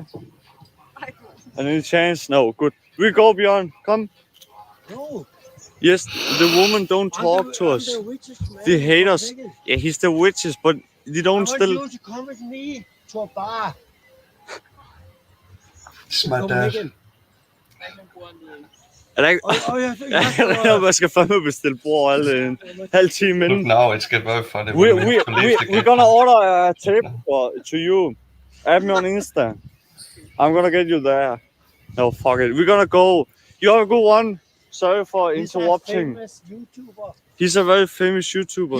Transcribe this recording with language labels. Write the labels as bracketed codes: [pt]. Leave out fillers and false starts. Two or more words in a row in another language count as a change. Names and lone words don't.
[en] And any chance? No, good. We go beyond. Come. No. Yes, the woman don't talk to us. I'm the richest man They in hate us. Copenhagen. Yeah, he's the richest, but they I don't want still. you to come with me to a bar This is in my dad. Copenhagen. [da] Er der ikke... Man skal fandme bestille bord alle en halv time [en] Look [da] inden. [en] now, it's get very funny. We're gonna order a tape to you. Add me on Insta. I'm gonna get you there. No, fuck it. We're gonna go. You have a good one. Sorry for interrupting. He's a famous YouTuber. He's a very famous YouTuber.